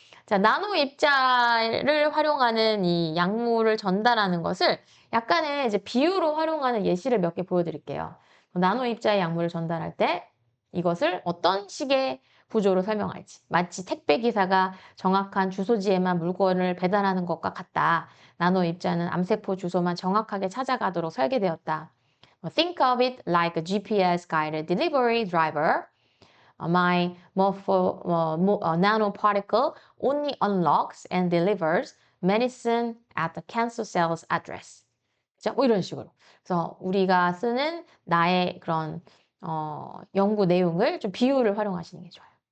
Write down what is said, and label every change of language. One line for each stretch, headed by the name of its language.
Korean: 자, 나노 입자를 활용하는 이 약물을 전달하는 것을 약간의 이제 비유로 활용하는 예시를 몇 개 보여드릴게요. 나노 입자의 약물을 전달할 때 이것을 어떤 식의 구조로 설명할지. 마치 택배 기사가 정확한 주소지에만 물건을 배달하는 것과 같다. 나노 입자는 암세포 주소만 정확하게 찾아가도록 설계되었다.
English: Think of it like a GPS guided delivery driver. My nanoparticle only unlocks and delivers medicine at the cancer cell's address.
Korean: 자, 이런 식으로. 그래서 우리가 쓰는 나의 그런 연구 내용을 좀 비유를 활용하시는 게 좋아요.